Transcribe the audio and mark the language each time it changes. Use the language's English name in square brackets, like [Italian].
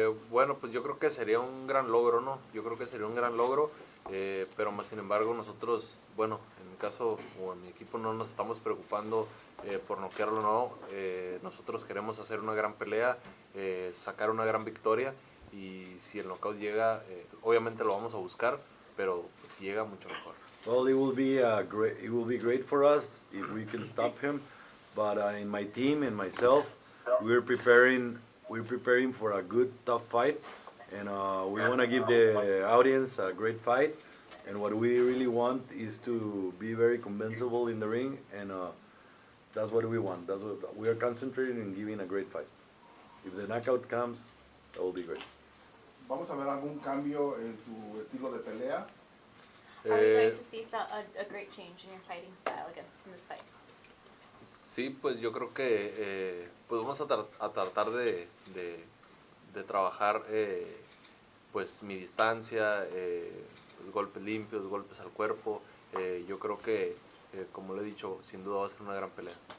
[Spanish] Bueno, pues yo creo que sería un gran logro, ¿no? Yo creo que sería un gran logro, pero más sin embargo nosotros, bueno, en mi caso o en mi equipo no nos estamos preocupando por noquearlo, no. Nosotros queremos hacer una gran pelea, sacar una gran victoria y si el knockout llega, obviamente lo vamos a buscar, pero pues, si llega mucho mejor. [English] Well, it will be great for us if we can stop him. But in my team and myself, we're preparing for a good, tough fight, and we want to give the audience a great fight. And what we really want is to be very convincible in the ring, and that's what we want. That's what we are concentrating in, giving a great fight. If the knockout comes, that will be great. [Spanish] ¿Vamos a ver algún cambio en tu estilo de pelea? [English] Are we going to see a great change in your fighting style in this fight? [Spanish] Sí, pues yo creo que pues vamos a tratar de trabajar pues mi distancia, los golpes limpios, golpes al cuerpo. Yo creo que, como le he dicho, sin duda va a ser una gran pelea.